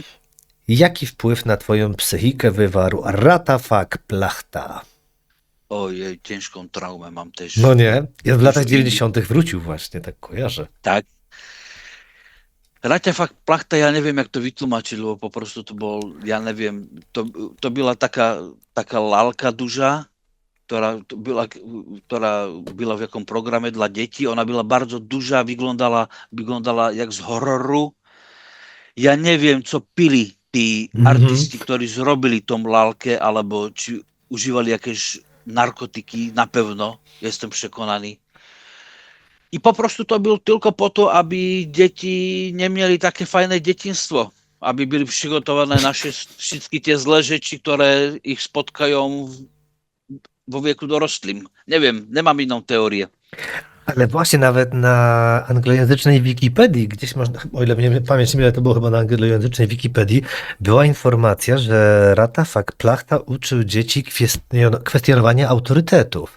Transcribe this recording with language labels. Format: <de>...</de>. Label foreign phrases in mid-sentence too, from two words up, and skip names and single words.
<pl>Jaki wpływ na twoją psychikę wywarł Ratafak Plachta? Ojej, ciężką traumę mam też. No nie, ja w latach Dużo 90. wrócił właśnie, tak kojarzę.</pl> <sk>Tak. Ratafak Plachta,</sk> <pl>ja nie wiem,</pl> <sk>jak to vytlmačiť, lebo</sk> <pl>po prostu</pl> <sk>to bol, ja neviem, to byla taká</sk> <pl>lalka duża,</pl> <sk>ktorá byla v jakom programe dla detí.</sk> <pl>Ona byla bardzo duża, vyglądala jak z hororu.</pl> <sk>Ja neviem, co pili tí artisti, ktorí zrobili tom lalke, alebo či užívali jakieś narkotyky,</sk> <pl>na pewno, jestem przekonany. I po prostu to bylo tylko po to,</pl> <sk>aby deti nemieli také fajné detinstvo. Aby byli przygotované na všetky tie zlé rzeczy, ktoré ich spotkają vo</sk> <pl>wieku dorosłym. Nie wiem, nemám inną teorię. Ale właśnie nawet na anglojęzycznej Wikipedii, gdzieś można, o ile mnie pamięć nie myli, to było chyba na anglojęzycznej Wikipedii, była informacja, że Ratafak Plachta uczył dzieci kwestionowania autorytetów.</pl>